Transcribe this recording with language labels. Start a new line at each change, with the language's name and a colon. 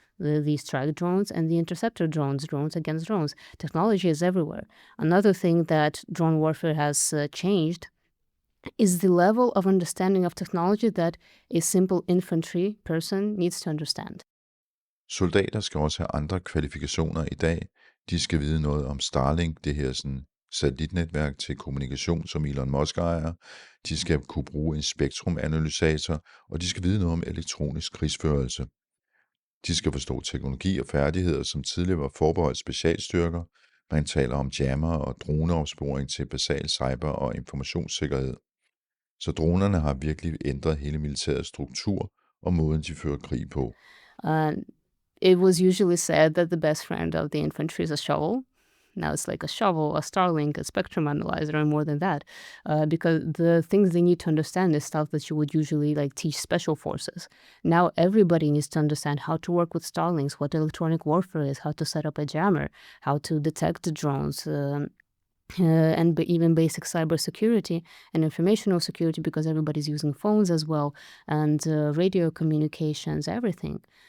English: The strike drones and the interceptor drones against drones. Technology is everywhere. Another thing that drone warfare has changed is the level of understanding of technology that a simple infantry person needs to understand.
Danish: Soldater skal også have andre kvalifikationer i dag. De skal vide noget om Starlink, det her satellitnetværk til kommunikation, som Elon Musk ejer. De skal kunne bruge en spektrumanalysator, og de skal vide noget om elektronisk krigsførelse. De skal forstå teknologi og færdigheder, som tidligere var forbeholdt specialstyrker, Man taler om jammer og droneopsporing til basal cyber- og informationssikkerhed. Så dronerne har virkelig ændret hele militærets struktur og måden, de fører krig på.
English: It was usually said that the best friend of the infantry is a shovel. Now it's like a shovel, a Starlink, a spectrum analyzer, and more than that. Because the things they need to understand is stuff that you would usually like teach special forces. Now everybody needs to understand how to work with Starlinks, what electronic warfare is, how to set up a jammer, how to detect the drones, and even basic cybersecurity and informational security, because everybody's using phones as well, and radio communications, everything.